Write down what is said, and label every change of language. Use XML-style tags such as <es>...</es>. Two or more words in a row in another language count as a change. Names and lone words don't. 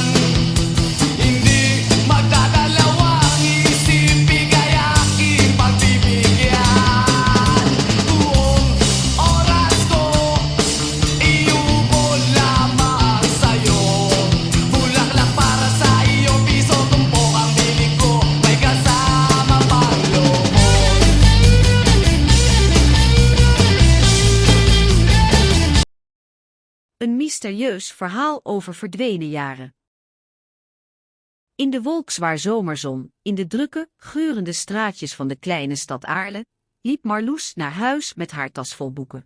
<tl>Hindi magdadalawang isip, ika'y aking pagbibigyan. Buong oras ko, iubol lamang sa'yo. Bulaklak para sa iyo, piso tumpok ang bili ko, may kasama pang lobo.</tl> <nl>Een mysterieus verhaal over verdwenen jaren. In de wolkzwaar zomerzon, in de drukke, geurende straatjes van de kleine stad Aarle, liep Marloes naar huis met haar tas vol boeken.</nl>